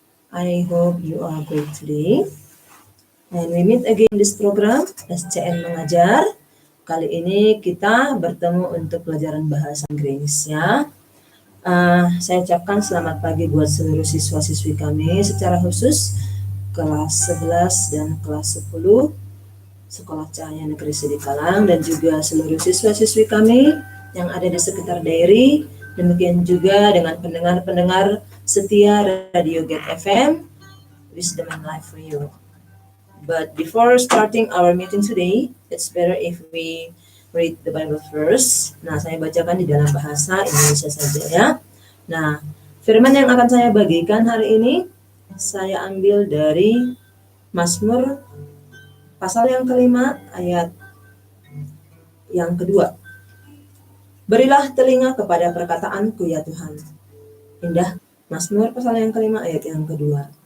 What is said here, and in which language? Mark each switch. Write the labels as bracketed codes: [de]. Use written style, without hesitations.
[en] I hope you are great today. And we meet again this program SCN Mengajar. [id] Kali ini kita bertemu untuk pelajaran bahasa Inggris ya. Saya ucapkan selamat pagi buat seluruh siswa-siswi kami secara khusus kelas 11 dan kelas 10 Sekolah Cahaya Negeri Sidikalang dan juga seluruh siswa-siswi kami yang ada di sekitar daerah. Demikian juga dengan pendengar-pendengar setia Radio Get FM, Wisdom and Life for you. [en] But before starting our meeting today, it's better if we read the Bible first. [id] Nah, saya bacakan di dalam bahasa Indonesia saja ya. Nah, firman yang akan saya bagikan hari ini, saya ambil dari Mazmur pasal yang kelima ayat yang kedua. Berilah telinga kepada perkataanku ya Tuhan. Indah, Mazmur pasal yang kelima ayat yang kedua.